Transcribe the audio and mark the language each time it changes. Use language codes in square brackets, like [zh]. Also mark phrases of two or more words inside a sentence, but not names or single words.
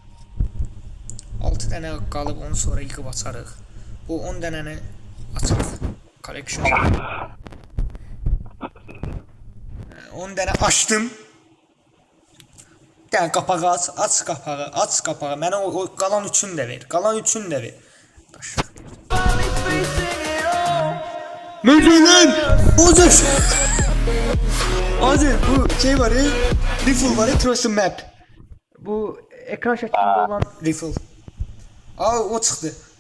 [az] 6 dənə qalıb, onu sonra yıxıb açarıq. Bu 10 dənəni açarıq. Collection. 10 dənə açdım. Bir dənə qapağı aç qapağı. Mənə o qalan üçün də ver. Mecburen! Hazır bu şey var ya, rifle var ya, Trust Map. [tr] Bu ekran şeklinde olan rifle. O çıktı.